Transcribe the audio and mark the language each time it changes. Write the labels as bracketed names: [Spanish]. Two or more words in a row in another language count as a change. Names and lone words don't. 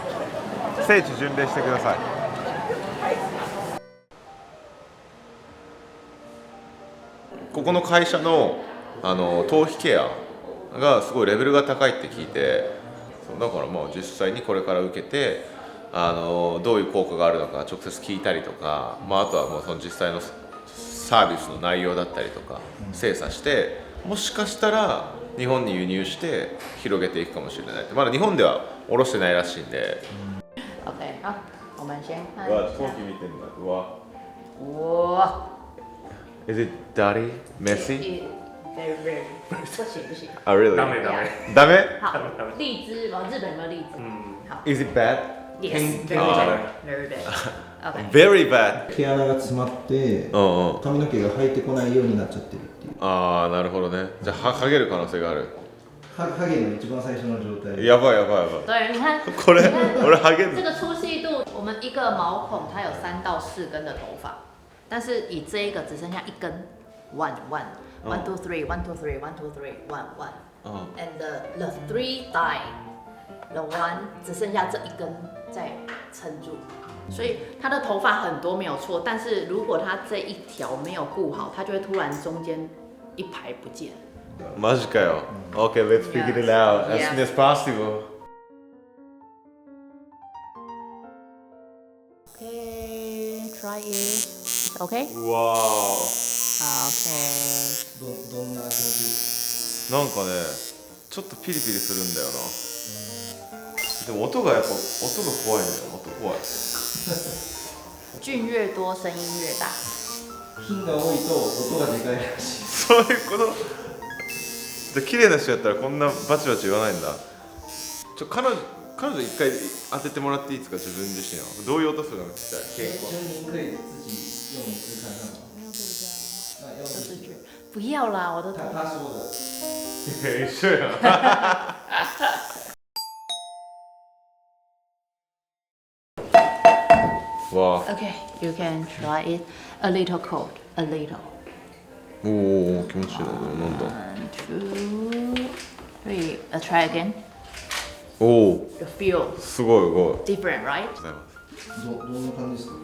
[Japanese] 聖地巡礼してください。ここの会社の頭皮ケアがすごいレベルが高いって聞いて、だから実際にこれから受けてどういう効果があるのか直接聞いたりとか、あとはもうその実際のサービスの内容だったりとか精査して、もしかしたら日本に輸入して広げていくかもしれない。まだ日本では卸してないらしいんで。 OK， [Chinese] 好，我们先看。 [Japanese] うわ、飛行機見てんだ。うわ。 [Chinese] 哇。 [English] Is it dirty? Messy? Very very [Chinese] 不行不行。 [English] Ah, really? [Japanese] ダメダメ。ダメ？ [Chinese] 好，荔枝，日本有没有荔枝？好。 [English] Is it bad? Yes, very bad, very bad. Okay. Very bad. [Japanese] 毛穴が詰まって髪の毛が生えてこないようになっちゃってるっていう。なるほどね。じゃあ剥げる可能性がある。ハゲの一番最初の状態。やばいやばいやばい。 [Chinese] 对，你看， [Japanese] これ俺剥げる。 [Chinese] 这个粗细度，我们一个毛孔它有3到4根的头发，但是以这一个只剩下1根 ， [English] one two three one two three one two three one one，and the three die，the one [Chinese] 只剩下这1根在撑住。所以他的头发很多没有错，但是如果他这一条没有顾好，他就会突然中间一排不见。 [Japanese] マジかよ。 [English] Okay, let's figure it out as soon as possible. try it. It's okay? [Japanese] うわー [English] Okay. [Japanese] どんな気持ち？なんかねちょっとピリピリするんだよな。でも音がやっぱ音が怖いんだよ。音怖い。 [Chinese] 菌越多声音越大。 [Japanese] 菌が多いと音がでかいらしい。そういうことで綺麗な人やったらこんなバチバチ言わないんだ。彼女一回当ててもらっていいですか？自分自身はどういう音するの？聞きたい。 [Chinese] 所以您可以自己用一次看看吗？那用这是句，不要啦，我的头。他说的。 [Japanese] 一緒やん。わあ。 [English] Okay, you can try it. A little cold, a little. [Japanese] おお気持ちいいな。なんだ。 [English] One, two, three. Try again. [Japanese] おお [English] The feel [Japanese] すごいすごい。 [English] different, right? [Japanese] どんな感じですか？